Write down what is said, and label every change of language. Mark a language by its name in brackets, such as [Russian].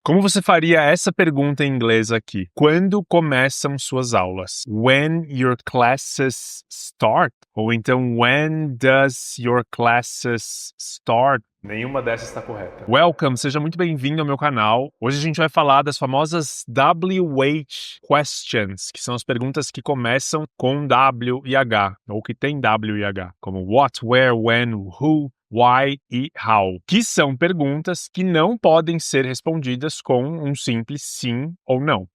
[Portuguese] Como você faria essa pergunta em inglês aqui? Quando começam suas aulas? [English] When your classes start? [Portuguese] Ou então, [English] when does your classes start? [Portuguese] Nenhuma dessas está correta. Welcome, seja muito bem-vindo ao meu canal. Hoje a gente vai falar das famosas WH questions, que são as perguntas que começam com W e H, ou que tem W e H, como what, where, when, who, why e how, que são perguntas que não podem ser respondidas com um simples sim ou não.